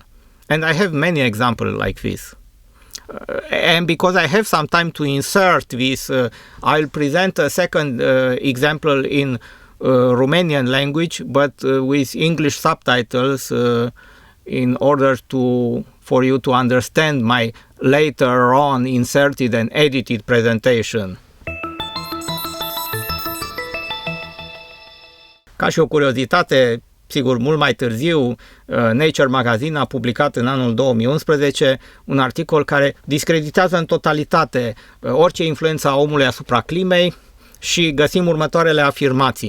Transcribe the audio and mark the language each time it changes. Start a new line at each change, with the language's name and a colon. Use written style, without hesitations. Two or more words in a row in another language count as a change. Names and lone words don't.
English: And I have many examples like this. And because I have some time to insert this, I'll present a second example in Romanian language, but with English subtitles in order for you to understand my later on inserted and edited presentation.
Romanian: Ca și o curiozitate, sigur, mult mai târziu, Nature Magazine a publicat în anul 2011 un articol care discreditează în totalitate orice influență a omului asupra climei și găsim următoarele afirmații.